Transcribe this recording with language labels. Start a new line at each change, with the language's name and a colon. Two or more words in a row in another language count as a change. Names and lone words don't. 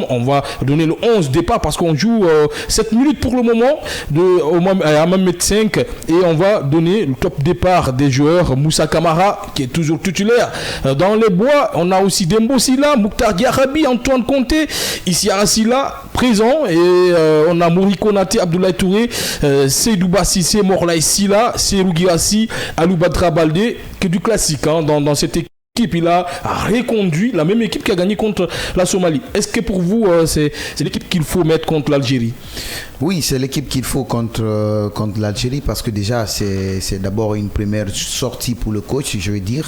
French: On va donner le 11 départ parce qu'on joue 7 minutes pour le moment à Mohamed 5 et on va donner le top départ des joueurs. Moussa Kamara qui est toujours titulaire dans les bois. On a aussi Dembo Silla, Mouktar Diarabi, Antoine Conté, Issa Silla présent et on a Mouri Konaté, Abdoulaye Touré, Seydou Bassissé, Morlaï Silla, Serou Girassi, Alou Badra Baldé, que du classique dans cette équipe il a reconduit la même équipe qui a gagné contre la Somalie. Est-ce que pour vous, c'est l'équipe qu'il faut mettre contre l'Algérie? Oui, c'est l'équipe qu'il faut contre l'Algérie parce que déjà, c'est d'abord une première sortie pour le coach, je veux dire.